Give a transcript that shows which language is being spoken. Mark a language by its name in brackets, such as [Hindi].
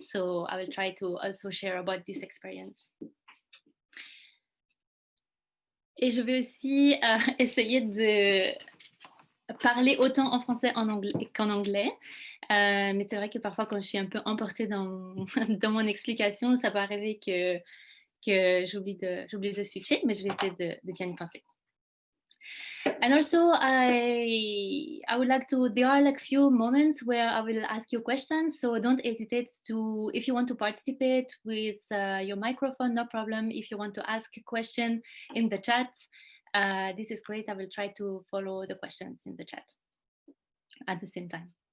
[English] So I will try to also share about this experience. [French] Et je vais aussi essayer de parler autant en français qu'en anglais. Mais c'est vrai que parfois, quand je suis un peu emportée dans mon explication, ça peut arriver que j'oublie de switcher, mais je vais essayer de bien y penser. [English] And also, I would like to, there are like few moments where I will ask you questions. So don't hesitate to, if you want to participate with your microphone, no problem. If you want to ask a question in the chat, this is great. I will try to follow the questions in the chat at the same time.